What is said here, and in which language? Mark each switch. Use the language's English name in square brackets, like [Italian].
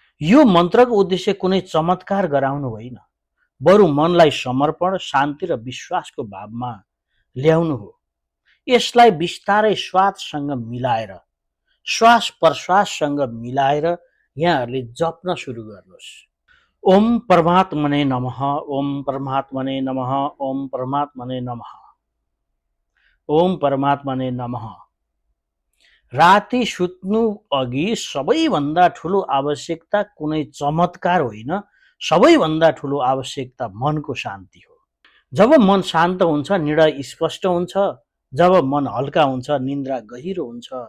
[Nepali] यो मन्त्रको उद्देश्य कुनै चमत्कार गराउनु होइन, बरु मनलाई समर्पण, शान्ति र विश्वासको भावमा ल्याउनु हो। यसलाई बिस्तारै श्वाससँग मिलाएर, श्वास प्रश्वाससँग मिलाएर यहाँहरूले जप्न सुरु गर्नुहोस्। [Sanskrit] ओम परमात्मने नमः, ओम परमात्मने नमः, ओम परमात्मने नमः, ओम परमात्मने नमः। [Nepali] राति सुत्नु अघि सबैभन्दा ठुलो आवश्यकता कुनै चमत्कार होइन, सबैभन्दा ठुलो आवश्यकता मनको शान्ति हो। जब मन शान्त हुन्छ, निर्णय स्पष्ट हुन्छ। जब मन हल्का हुन्छ, निन्द्रा गहिरो हुन्छ।